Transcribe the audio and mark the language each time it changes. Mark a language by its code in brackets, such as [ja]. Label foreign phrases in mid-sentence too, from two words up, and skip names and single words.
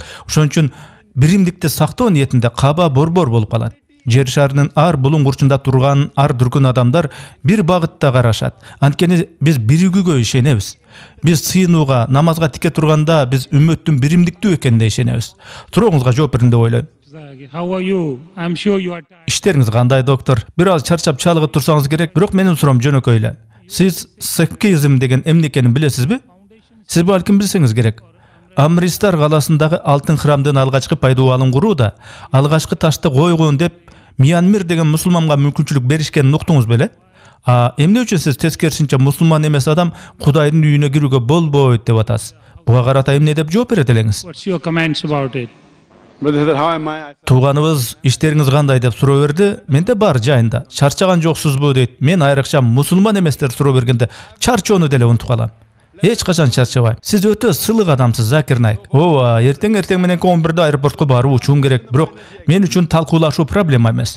[ky] Ошон үчүн биримдикти сактоо ниетинде Кааба борбор болуп калат. Жер шарынын ар булуң-бурчунда турган ар дүркүн адамдар бир багытта карашат. Анткени биз биригүүгө ишенебиз. Биз сыйынууга, намазга тике турганда биз үммөттүн биримдиктүү экенине ишенебиз. Сурооңузга жооп бердим деп ойлойм. [en] How are you? I'm sure you are. [ky] Иштериңиз кандай, доктор? Бир аз чарчап чалыгып турсаңыз керек, бирок менин суроом жөнөкөй эле. Сиз сикхизм деген эмне экенин билесизби? Сиз балким билсеңиз керек. Амристар каласындагы алтын храмдын алгачкы пайдубалын курууда алгачкы ташты койгон деп Мьянмир деген мусулманга мүмкүнчүлүк беришкенин уктуңуз беле? Эмне үчүн сиз тескерисинче мусулман эмес адам Кудайдын үйүнө кирүүгө болбойт деп атасыз? Буга карата эмне деп жооп берет элеңиз? [en] What's your comments about it? [ky] Тууганыбыз иштериңиз кандай деп суроо берди. Менде бар жайында. Чарчаган жоксузбу дейт. Мен айрыкча мусулман эместер суроо бергенде чарчоону деле унутуп калам. Эч качан чарчабайм. Сиз өтө сылык адамсыз, Закир Наик. Ооба, эртең менен 11-де аэропортко барып учуум керек, бирок мен үчүн талкуулашуу проблема эмес.